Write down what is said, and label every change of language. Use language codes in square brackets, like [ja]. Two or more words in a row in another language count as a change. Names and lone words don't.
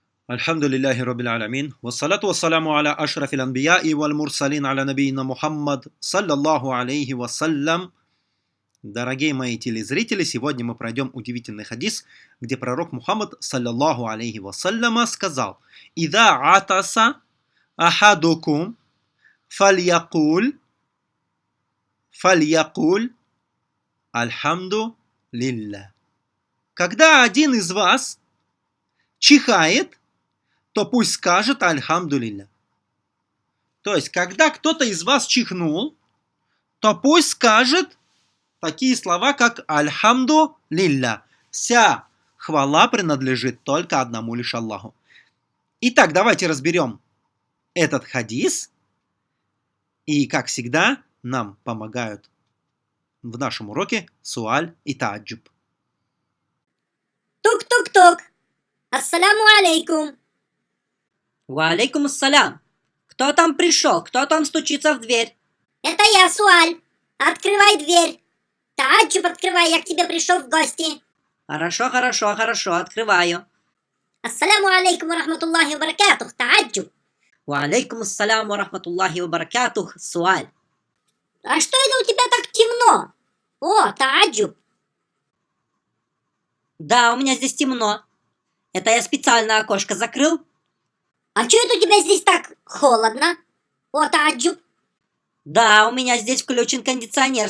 [ar] الحمد لله رب العالمين والصلاة والسلام على أشرف الأنبياء والمرسلين على نبينا محمد صلى الله عليه وسلم. [ru] Дорогие мои телезрители, сегодня мы пройдем удивительный хадис, где пророк Мухаммад [ar] صلى الله عليه وسلم [ru] сказал: [ar] «إذا عطس أحدكم فليقل الحمد لله». [ru] Когда один из вас чихает, то пусть скажет альхамдулилля. То есть, когда кто-то из вас чихнул, то пусть скажет такие слова, как [ar] الحمد لله. [ru] Вся хвала принадлежит только одному лишь Аллаху. Итак, давайте разберем этот хадис. И, как всегда, нам помогают в нашем уроке суаль и таджуб. Тук-тук-тук. [ar] السلام عليكم. وعليكم السلام. [ru] Кто там пришел? Кто там стучится в дверь? Это я, Суаль. Открывай дверь. Таджуб открывай, я к тебе пришел в гости. Хорошо, открываю. [ar] السلام عليكم ورحمة الله وبركاته. [ru] Таджуб. [ar] وعليكم السلام ورحمة الله وبركاته. [ru] Суаль. А что это у тебя так темно? О, Таджуб. Да, у меня здесь темно. Это я специально окошко закрыл. А что это у тебя здесь так холодно? О, Таджуб. Да, у меня здесь включен кондиционер.